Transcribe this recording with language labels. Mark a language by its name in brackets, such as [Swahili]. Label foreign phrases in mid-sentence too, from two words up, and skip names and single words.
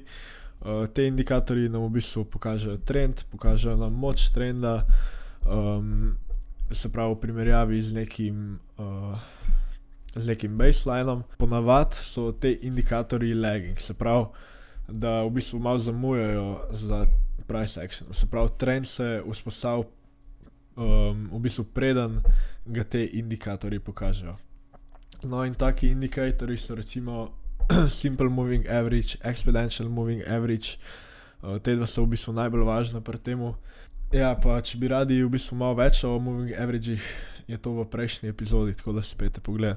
[Slovenian] Te indikatorji nam v bistvu pokažejo trend, pokažejo nam moč trenda, se pravi v primerjavi z nekim baselinom. Ponavadi so te indikatorji lagging, se pravi, da v bistvu malo zamujajo za [English] price action. [Slovenian] Se pravi, trend se vzpostavi v bistvu preden ga te indikatorji pokažejo. No, in taki indikatorji so recimo [English] Simple Moving Average, Exponential Moving Average. [Slovenian] Te dva so v bistvu najbolj važna pri temu. Ja, pa če bi radi v bistvu malo več o [English] Moving Averagih, [Slovenian] je to v prejšnji epizodi, tako da si pejte pogledat.